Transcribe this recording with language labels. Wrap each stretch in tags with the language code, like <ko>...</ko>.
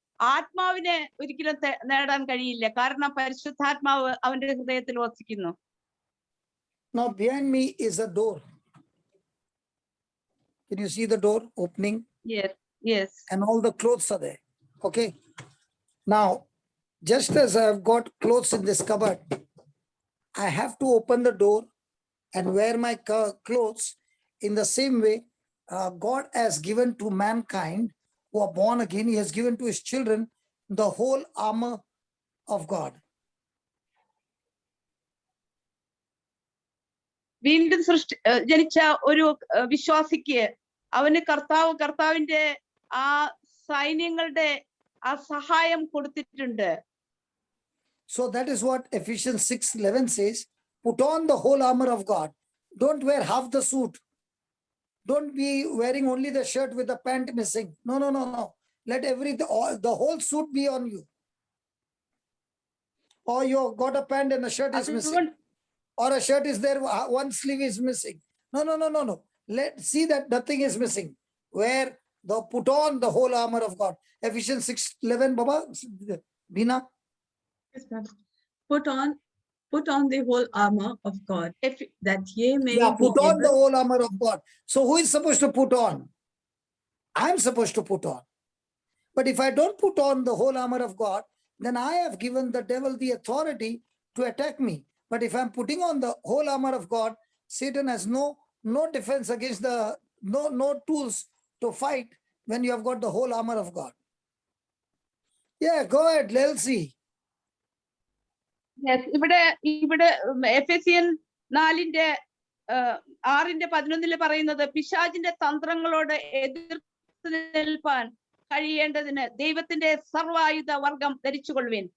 <ml>ആത്മാവിനെ ഒരിക്കലും നേടാൻ കഴിയില്ല. കാരണം പരിശുദ്ധാത്മാവ് അവന്റെ ഹൃദയത്തിൽ വസിക്കുന്നു.</ml> <en>Now behind me is a door. Can you see the door opening? Yes, yes. And all the clothes are there. Okay. Now, just as I've got clothes in this cupboard, I have to open the door and wear my clothes. In the same way, God has given to mankind who are born again, he has given to his children the whole armor of God.</en> <ml>വീണ്ടും ജനിച്ച ഒരു വിശ്വാസിക്ക് അവന് കർത്താവിന്റെ ആ സൈന്യങ്ങളുടെ ആ സഹായം കൊടുത്തിട്ടുണ്ട്.</ml> <en>So that is what Ephesians 6:11 says, put on the whole armor of God. Don't wear half the suit. Don't be wearing only the shirt with the pant missing. No, no, no, no. Let the whole suit be on you. Or you got a pant and a shirt is missing. Or a shirt is there, one sleeve is missing. No, no, no, no, no. Let's see that nothing is missing. Put on the whole armor of God. Ephesians 6:11, Baba, Bina. Yes, ma'am. Put on the whole armor of God, that ye may Put be on the able. whole armor of God. So who is supposed to put on? I'm supposed to put on. But if I don't put on the whole armor of God, then I have given the devil the authority to attack me. But if I'm putting on the whole armor of God, Satan has no defense against no tools to fight when you have got the whole armor of God. Yeah, go ahead, let's see.</en> <ml>Yes, ഇവിടെ എഫെസ്യൻ 4:6-11 പറയുന്നത് പിശാചിന്റെ തന്ത്രങ്ങളോട് എതിർത്ത് നിൽപ്പാൻ കഴിയേണ്ടതിന് ദൈവത്തിന്റെ സർവായുധ വർഗം ധരിച്ചുകൊള്ളുവിൻ.</ml>